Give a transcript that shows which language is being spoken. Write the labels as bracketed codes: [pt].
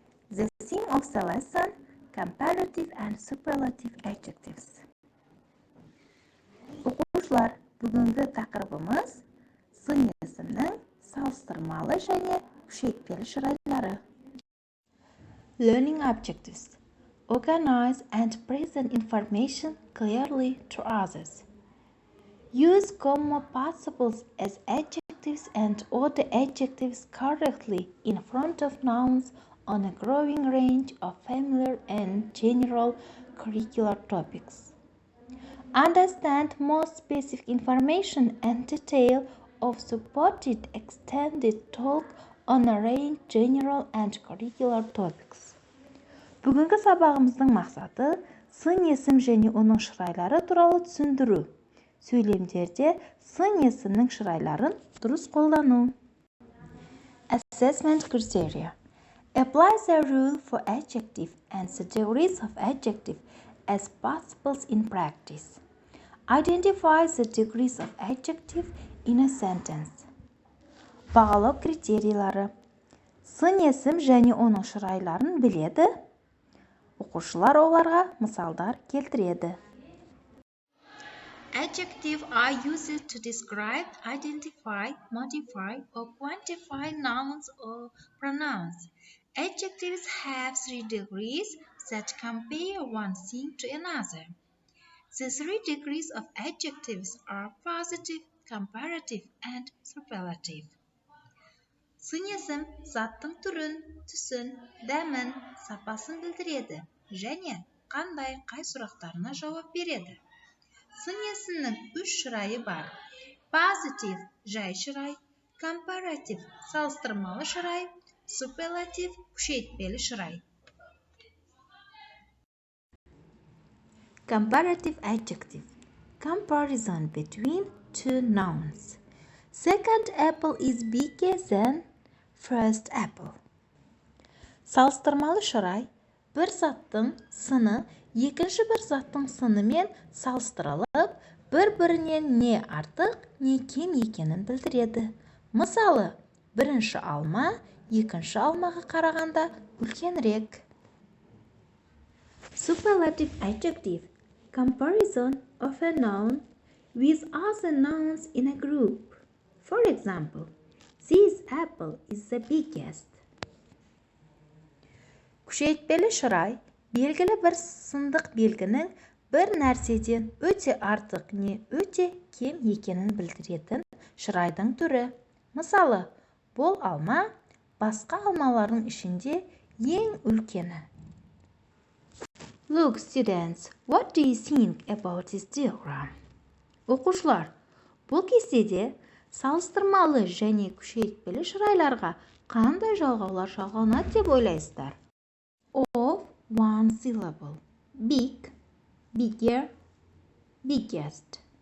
[en] The theme of the lesson, Comparative and Superlative adjectives. [kk] Оқушылар, бүгінгі тақырыбымыз сын есімнің салыстырмалы және күшейтпелі шырайлары. [en] Learning adjectives. Organize and present information clearly to others. Use common participles as adjectives and other adjectives correctly in front of nouns on a growing range of familiar and general curricular topics. Understand more specific information and detail of supported extended talk on a range general and curricular topics. [kk] Бүгінгі сабағымыздың мақсаты сын есім және оның шырайлары туралы түсіндіру. Сөйлемдерде сын есімнің шырайларын дұрыс қолдану. [en] Assessment criteria. Apply the rule for adjective and the degrees of adjective as participles in practice. Identify the degrees of adjective in a sentence. [kk] Бағалау критерийлары. Сын есім және оның шырайларын біледі. Оқушылар оларға мысалдар келтіреді. [en] Adjectives are used to describe, identify, modify, or quantify nouns or pronouns. Adjectives have 3 degrees that compare one thing to another. The 3 degrees of adjectives are positive, comparative, and superlative. [kk] Сын есім заттың түрін, түсін, дәмін, сапасын білдіреді және қай сұрақтарына жауап береді. Сын есімнің 3 шырайы бар. Positive – жай шырай, comparative – салыстырмалы шырай, superlative – күшейтпелі шырай. [en] Comparative adjective. Comparison between two nouns. Second apple is bigger than first apple. [kk] Салыстырмалы шырай бір заттың сыны екінші бір заттың сынымен салыстырылып, бір-бірінен не артық, не кем екенін білдіреді. Мысалы, бірінші алма екінші алмаға қарағанда үлкенірек. [en] Superlative adjective. Comparison of a noun with other nouns in a group. For example, this apple is the biggest. [kk] Күшейтпелі шырай белгілі бір сандық белгінің бір нәрседен өте артық не өте кем екенін білдіретін шырайдың түрі. Мысалы, бұл алма басқа алмалардың ішінде ең үлкені. [en] Look, students, what do you think about this diagram? [kk] Оқушылар, бұл кестеде салыстырмалы және күшейтпелі шырайларға қандай жалғаулар жалғанады деп ойлайсыздар? [en] Of one syllable. Big, bigger, biggest.